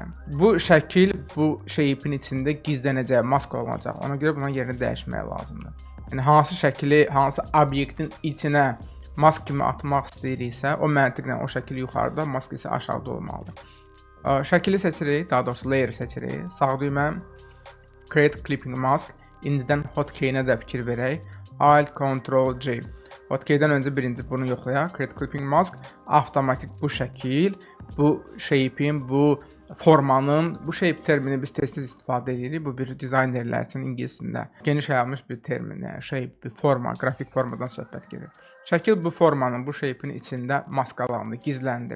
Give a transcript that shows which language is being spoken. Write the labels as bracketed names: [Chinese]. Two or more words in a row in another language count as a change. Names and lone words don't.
[Azerbaijani] Bu şəkil, bu shape-in içində gizlənəcək, mask olunacaq. Ona görə bunun yerini dəyişmək lazımdır. Yəni, hansı şəkili, hansı obyektin içinə mask kimi atmaq istəyiriksə, o məntiqlə o şəkil yuxarıda, mask isə aşağıda olmalıdır. Şəkili seçirik, daha doğrusu layer seçirik. Sağ düymə, [English] create clipping mask. [Azerbaijani] İndidən hotkey-nə də fikir verək. Alt, Ctrl, J. Hotkey-dən öncə birinci bunu yoxlayaq. [English] Create clipping mask. [Azerbaijani] Avtomatik bu şəkil, bu shape-in, bu formanın, bu shape termini biz tez-tez istifadə edirik. Bu bir dizaynerlər üçün ingiliscəsində geniş yayılmış bir termin. Yəni shape, bir forma, qrafik formadan söhbət gedir. Şəkil bu formanın, bu shape-in içində maskalandı, gizləndi.